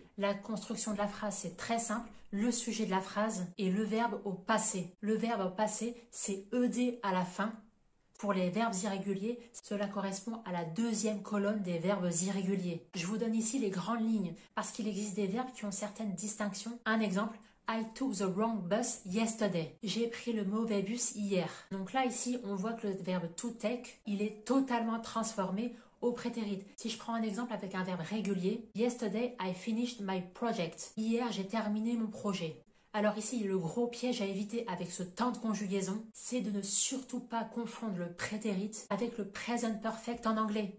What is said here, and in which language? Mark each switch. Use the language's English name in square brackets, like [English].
[French] La construction de la phrase, c'est très simple. Le sujet de la phrase et le verbe au passé. Le verbe au passé, c'est ED à la fin. Pour les verbes irréguliers, cela correspond à la 2e colonne des verbes irréguliers. Je vous donne ici les grandes lignes parce qu'il existe des verbes qui ont certaines distinctions. Un exemple, [English] I took the wrong bus yesterday. [French] J'ai pris le mauvais bus hier. Donc là, ici, on voit que le verbe to take, il est totalement transformé au prétérit. Si je prends un exemple avec un verbe régulier, [English] Yesterday, I finished my project. [French] Hier, j'ai terminé mon projet. Alors ici, le gros piège à éviter avec ce temps de conjugaison, c'est de ne surtout pas confondre le prétérit avec le present perfect en anglais.